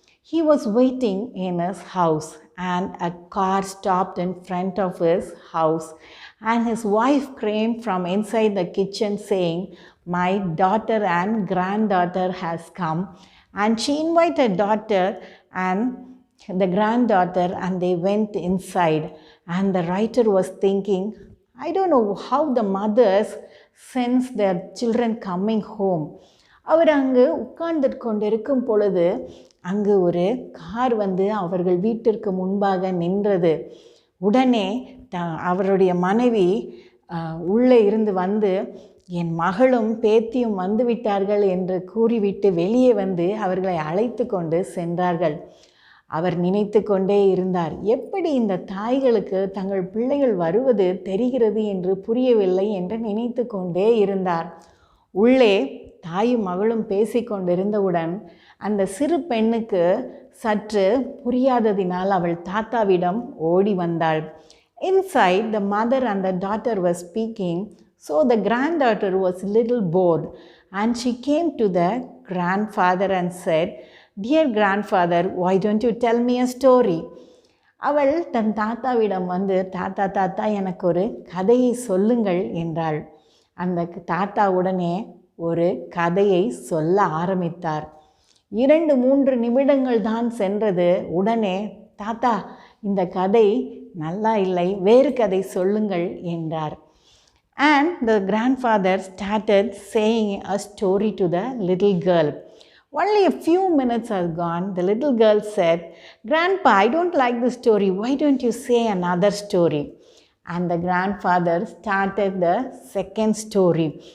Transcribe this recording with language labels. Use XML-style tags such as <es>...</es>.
<en>He was waiting in his house, and a car stopped in front of his house, and his wife came from inside the kitchen saying, my daughter and granddaughter has come. And she invited daughter and the granddaughter, and they went inside. And the writer was thinking, I don't know how the mothers sense their children coming home.</en> <ta>அவர் அங்கு உட்கார்ந்து கொண்டிருக்கும் பொழுது அங்கு ஒரு car வந்து அவர்கள் வீட்டிற்கு முன்பாக நின்றது. உடனே அவருடைய மனைவி உள்ளே இருந்து வந்து, என் மகளும் பேத்தியும் வந்துவிட்டார்கள் என்று கூறிவிட்டு வெளியே வந்து அவர்களை அழைத்து கொண்டு சென்றார்கள். அவர் நினைத்து கொண்டே இருந்தார், எப்படி இந்த தாய்களுக்கு தங்கள் பிள்ளைகள் வருவது தெரிகிறது என்று புரியவில்லை என்று நினைத்து கொண்டே இருந்தார். உள்ளே தாயும் மகளும் பேசிக்கொண்டிருந்தவுடன் அந்த சிறு பெண்ணுக்கு சற்று புரியாததினால் அவள் தாத்தாவிடம் ஓடி வந்தாள்.</ta> <en>Inside, the mother and the daughter were speaking, so the granddaughter was a little bored, and she came to the grandfather and said, dear grandfather, why don't you tell me a story?</en> <ta>அவள் தன் தாத்தாவிடம் வந்து, தாத்தா எனக்கு ஒரு கதையை சொல்லுங்கள் என்றாள். அந்த தாத்தா உடனே ஒரு கதையை சொல்ல ஆரம்பித்தார். 2-3 நிமிடங்கள் தான் சென்றது. உடனே தாத்தா, இந்த கதை நல்லா இல்லை, வேறு கதை சொல்லுங்கள் என்றார்.</ta> <en>And the grandfather started saying a story to the little girl. Only a few minutes are gone. The little girl said, Grandpa, I don't like the story. Why don't you say another story? And the grandfather started the second story.</en>